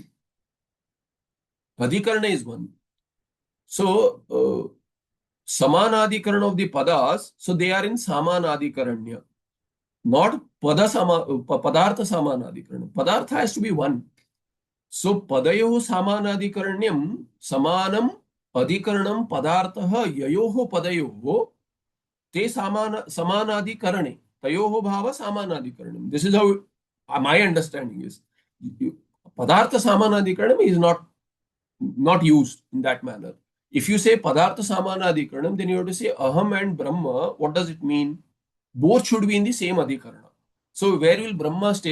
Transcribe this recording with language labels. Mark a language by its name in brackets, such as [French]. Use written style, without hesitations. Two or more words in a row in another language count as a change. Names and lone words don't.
[English] Adhikarana is one. So, samanadikarana of the padas, so they are in samanadikaranya. Not [Sanskrit] padartha samanadikaranya. [English] Padartha has to be one. So, [Sanskrit] padayoho samanadikaranyam, samanam adhikaranam padartha yayoho padayoho, te samanadikarane. Tayoho bhava samanadikaranam. [English] This is how my understanding is. [Sanskrit] Padartha samanadikaranam [English] is not used in that manner. If you say [Sanskrit] Padartha Samanadhikaranam, [English] then you have to say Aham and Brahma. What does it mean? Both should be in the same Adhikarana. So where will Brahma stay?